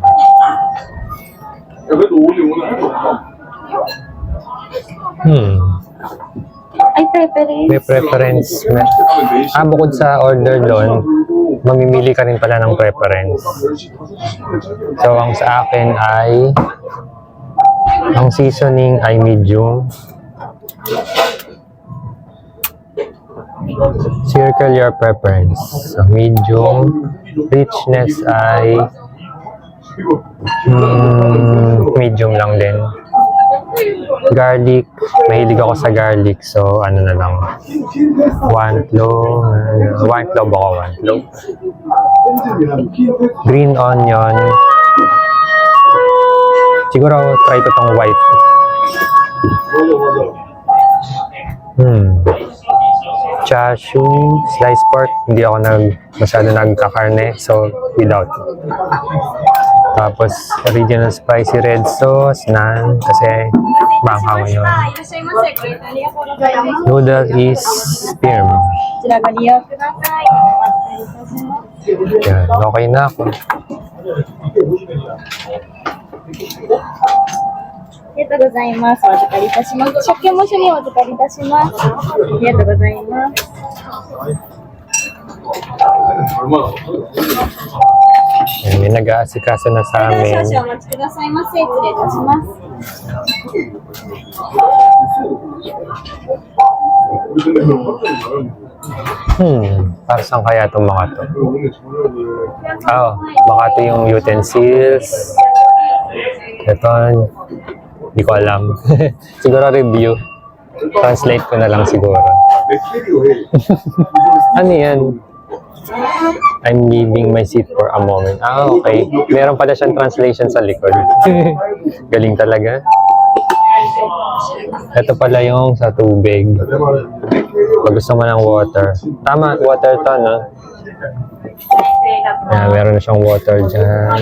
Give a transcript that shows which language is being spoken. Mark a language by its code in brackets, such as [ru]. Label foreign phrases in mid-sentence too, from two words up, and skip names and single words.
[tl] Ay, preference. May preference. Bukod sa order doon, mamimili ka rin pala ng preference. So, ang sa akin ay ang seasoning ay medium. [en] Circle your preference. [tl] So, medium. Richness ay medium lang din. Garlic. Mahilig ako sa garlic. So, ano na lang. [en] One clove. One clove ako. One clove. Green onion. [tl] Siguro, try ko tong white. [en] Chashu, sliced pork. [tl] Hindi ako masyado nagkakarne. [en] So, without. Tapos, original spicy red sauce, naan. [tl] Kasi, bangka ngayon. [en] Noodle is firm. [tl] Yan, okay na ako. [ja] ありがとうございます。お預かりいたします。食券も一緒にお預かりいたします。ありがとうございます。 [tl] Yan, may nag-aasikaso na sa [ja] 少 [tl] amin. [ja] 々お待ちくださいませ。失礼いたします。 [tl] Para saan kaya itong mga to? Baka ito yung utensils. Ito, hindi ko alam. Siguro review. Translate ko na lang siguro. Ano yan? [en] I'm leaving my seat for a moment. Ah, okay. [tl] Meron pala siyang translation sa likod. Galing talaga. Ito pala yung sa tubig. Pag gusto mo ng water. Tama, water to, no? Ayan, meron na siyang water dyan.